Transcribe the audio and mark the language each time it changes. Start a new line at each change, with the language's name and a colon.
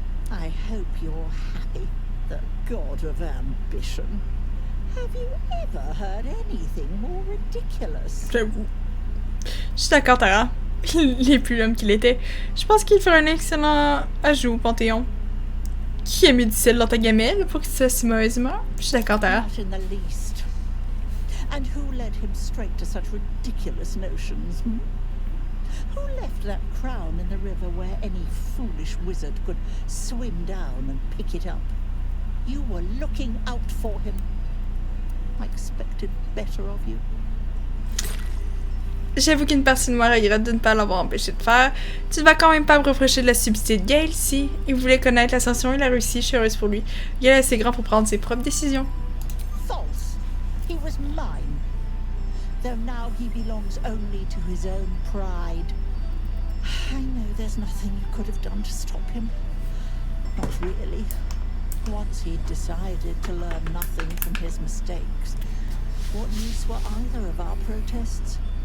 English: I hope you're happy, the god of ambition. Have you ever heard anything more ridiculous?
French: J'avoue. Je suis d'accord, Tara. Il est plus l'homme qu'il était. Je pense qu'il ferait un excellent ajout au Panthéon. Qui a mis du sel dans ta gamelle pour que tu sois si mauvaise humeur? Je suis d'accord, Tara.
English: Not in the least. And who led him straight to such ridiculous notions? Who left that crown in the river where any foolish wizard could swim down and pick it up? You were looking out for him. I expected better of you.
French: J'avoue qu'une partie de moi regrette de ne pas l'avoir empêché de faire. Tu ne vas quand même pas me reprocher de la stupidité de Gale, si. Il voulait connaître l'ascension, il a réussi, je suis heureuse pour lui. Gale est assez grand pour prendre ses propres décisions.
English: False. He was mine. Though now he belongs only to his own pride. I know there's nothing you could have done to stop him. Not really. Once he'd decided to learn nothing from his mistakes, what use were either of our protests?